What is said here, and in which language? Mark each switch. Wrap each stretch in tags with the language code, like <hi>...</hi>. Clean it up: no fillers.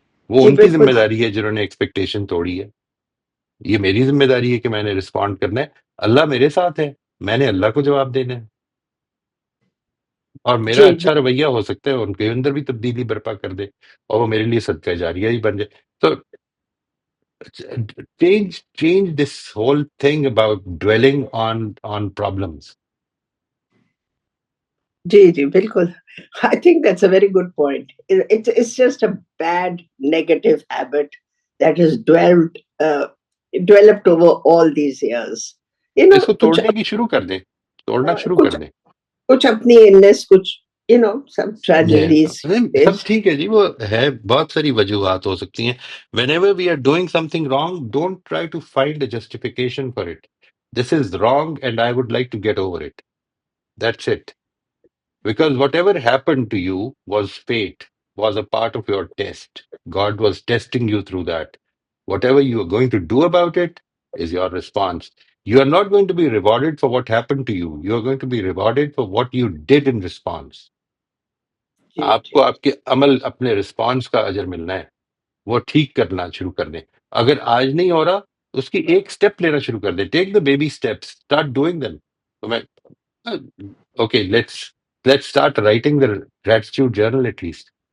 <ur>وہ ان کی ذمہ داری ہے جنہوں نے ایکسپیکٹیشن توڑی ہے. یہ میری ذمہ داری ہے کہ میں نے رسپونڈ کرنا ہے. اللہ میرے ساتھ ہے، میں نے اللہ کو جواب دینا ہے. اور میرا اچھا رویہ ہو سکتا ہے ان کے اندر بھی تبدیلی برپا کر دے اور وہ میرے لیے صدقہ جاریہ ہی بن جائے.</ur> <en>تو change this whole thing about dwelling on problems.</en> <ur>جی بالکل.</ur> <en>I think that's a very good point. It's just a bad negative habit that has developed over all these years.</en> <ur>اس کو توڑنے کی شروع کر دیں، توڑنا شروع کر دیں. کچھ اپنی illness، کچھ سب tragedies. سب ٹھیک ہے جی، وہ ہے، بہت ساری وجوہات ہو سکتی ہیں.</ur> <en>whenever we are doing something wrong, don't try to find a justification for it. This is wrong and I would like to get over it. That's it. Because whatever happened to you was fate, was a part of your test. God was testing you through that. Whatever you are going to do about it is your response. You are not going to be rewarded for what happened to you. You are going to be rewarded for what you did in response.</en> <ur>آپ کو آپ کے عمل، اپنے response کا اجر ملنا ہے. وہ ٹھیک کرنا شروع کر دیں. اگر آج نہیں ہو رہا تو اس کی ایک سٹیپ لینا شروع کر دیں.</ur> <en>Take the baby steps, start doing them.</en> <ur>تو میں</ur> <en>Okay, let's start writing the gratitude journal at least.</en>